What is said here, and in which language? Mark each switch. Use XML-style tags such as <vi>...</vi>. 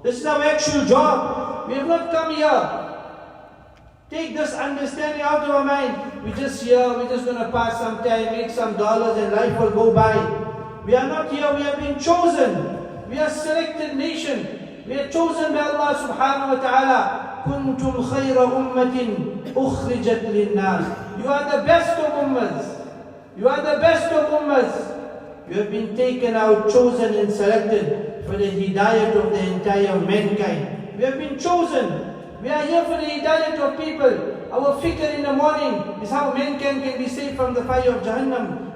<en>This is our actual job. We have not come here. Take this understanding out of our mind. We're just here, we're just going to pass some time, make some dollars, and life will go by. We are not here, we have been chosen. We are a selected nation. We are chosen by Allah</en> <ar>subhanahu wa ta'ala. كنتم خير أمة أخرجت للناس.</ar> <en>You are the best of ummahs. You are the best of ummahs. You have been taken out, chosen and selected for the hidayat of the entire mankind. We have been chosen. We are here for the hidayat of people. Our fikr in the morning is how mankind can be saved from the fire of Jahannam.</en>